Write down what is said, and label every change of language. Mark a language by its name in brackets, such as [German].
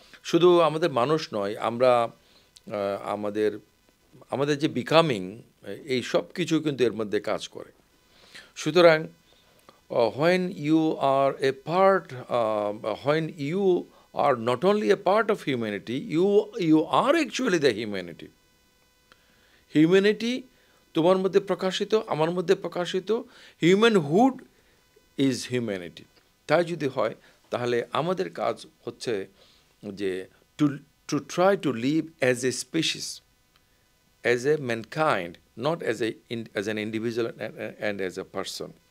[Bangla] শুধু আমাদের মানুষ নয়, আমরা আমাদের আমাদের যে বিকামিং, এই সব কিছু কিন্তু এর মধ্যে কাজ করে। [English] সুতরাং when you are a part, when you are not only a part of humanity, you are actually the humanity. [Bangla] Humanity তোমার মধ্যে প্রকাশিত, আমার মধ্যে প্রকাশিত, [English] Humanhood is humanity. [Bangla] তাই যদি হয়, তাহলে আমাদের কাজ হচ্ছে যে [English] To to try to live as a species, as a mankind, not as an individual and as a person.